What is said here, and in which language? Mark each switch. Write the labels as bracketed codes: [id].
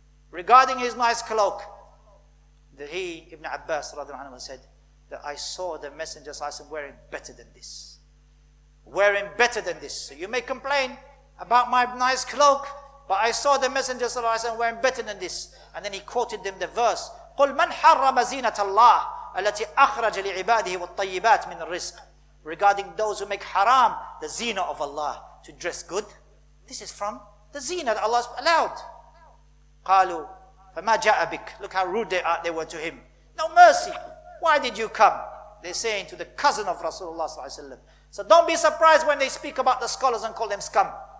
[en] Regarding his nice cloak. Ibn Abbas radiallahu anhu said, that I saw the Messenger wearing better than this. Wearing better than this. So you may complain about my nice cloak, but I saw the Messenger wearing better than this. And then he quoted them the verse, [ar] قُلْ مَنْ حَرَّمَ زِينَةَ اللَّهِ الَّتِي أَخْرَجَ لِعِبَادِهِ وَالطَّيِّبَاتِ مِنَ الرِّزْقِ. [en] Regarding those who make haram the zina of Allah, to dress good. This is from the zina that Allah has allowed. [ar] قَالُوا فَمَا جَاءَ بِكَ. [en] Look how rude they were to him. No mercy. Why did you come? They're saying to the cousin of Rasulullah ﷺ. So don't be surprised when they speak about the scholars and call them scum.